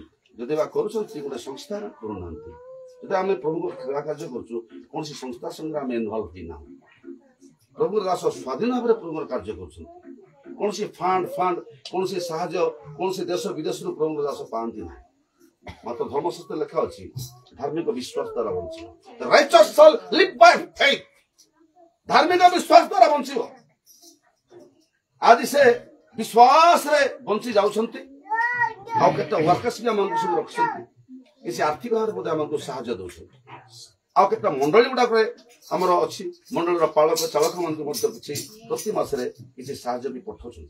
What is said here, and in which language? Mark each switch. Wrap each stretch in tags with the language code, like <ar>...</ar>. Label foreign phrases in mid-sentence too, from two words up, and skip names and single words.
<or>ଯଦି ବା କରୁଛନ୍ତି ଗୋଟେ ସଂସ୍ଥାରେ କରୁନାହାନ୍ତି। ଯଦି ଆମେ ପ୍ରଭୁଙ୍କ ସେବା କାର୍ଯ୍ୟ କରୁଛୁ, କୌଣସି ସଂସ୍ଥା ସଙ୍ଗେ ଆମେ ଇନଭଲ୍ଭ ହେଇନାହୁଁ। ପ୍ରଭୁଙ୍କର ଦାସ ସ୍ୱାଧୀନ ଭାବରେ ପ୍ରଭୁଙ୍କର କାର୍ଯ୍ୟ କରୁଛନ୍ତି। କୌଣସି ଫଣ୍ଡ କୌଣସି ସାହାଯ୍ୟ କୌଣସି ଦେଶ ବିଦେଶରୁ ପ୍ରଭୁଙ୍କର ଦାସ ପାଆନ୍ତି ନାହିଁ। ମାତ୍ର ଧର୍ମଶାସ୍ତ୍ର ଲେଖା ଅଛି, ଧାର୍ମିକ ବିଶ୍ୱାସ ଦ୍ୱାରା ବଞ୍ଚିବ।</or> <en>The righteous shall live by faith.</en> <or>ଧାର୍ମିକ ବିଶ୍ୱାସ ଦ୍ୱାରା ବଞ୍ଚିବ। ଆଜି ସେ ବିଶ୍ୱାସରେ ବଞ୍ଚି ଯାଉଛନ୍ତି। ଆଉ କେତେ ୱାର୍କର୍ସ ବି ଆମକୁ ସବୁ ରଖିଛନ୍ତି, କିଛି ଆର୍ଥିକ ଭାବରେ ମଧ୍ୟ ଆମକୁ ସାହାଯ୍ୟ ଦଉଛନ୍ତି। ଆଉ କେତେ ମଣ୍ଡଳୀ ଗୁଡାକରେ ଆମର ଅଛି, ମଣ୍ଡଳୀର ପାଳକ ଚାଳକ ମାନଙ୍କୁ ମଧ୍ୟ କିଛି ପ୍ରତି ମାସରେ କିଛି ସାହାଯ୍ୟ ବି ପଠାଉଛନ୍ତି।</or>